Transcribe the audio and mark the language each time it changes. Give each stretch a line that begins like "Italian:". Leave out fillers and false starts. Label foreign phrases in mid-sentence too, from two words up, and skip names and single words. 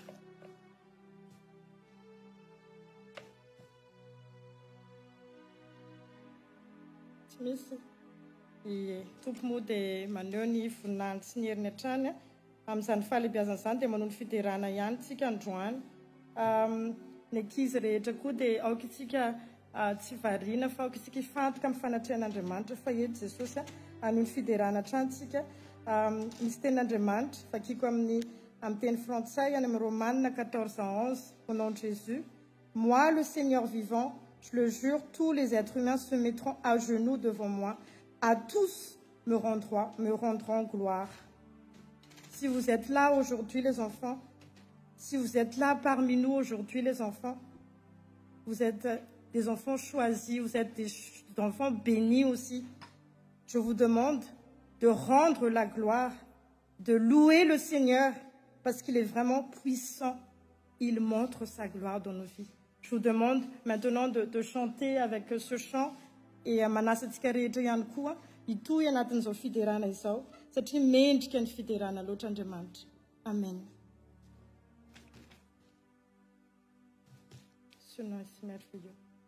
Malagasy: Tsy misy tompo moa dia maneho ny voninahiny sy ny heriny hatrany amin'izany fahalehibiazan'izany dia manao ny fiterana ihany tsika androany. Ny ankizy rehetra koa dia aoka isika tsy variana fa aoka isika hifantoka amin'ny fanatrehan'Andriamanitra fa eto Jesosy hanao ny fiderana hatrany tsika. Misy tenin'Andriamanitra vakiko amin'ny teny frantsay any amin'ny Romaine 14:11
French: au nom de Jésus. Moi, le Seigneur vivant, je le jure, tous les êtres humains se mettront à genoux devant moi. À tous me rendront gloire. Si vous êtes là aujourd'hui, les enfants, si vous êtes là parmi nous aujourd'hui, les enfants, vous êtes des enfants choisis, vous êtes des enfants bénis aussi. Je vous demande de rendre la gloire, de louer le Seigneur, parce qu'il est vraiment puissant. Il montre sa gloire dans nos vies. Je vous demande maintenant de chanter avec ce chant et
Malagasy: manasatsika rehetra ihany koa hitohy anatin'izao fiderana izao satria mendrika ny fiderana loatra Andriamanitra. Amen.
French: Ce nom est si merveilleux.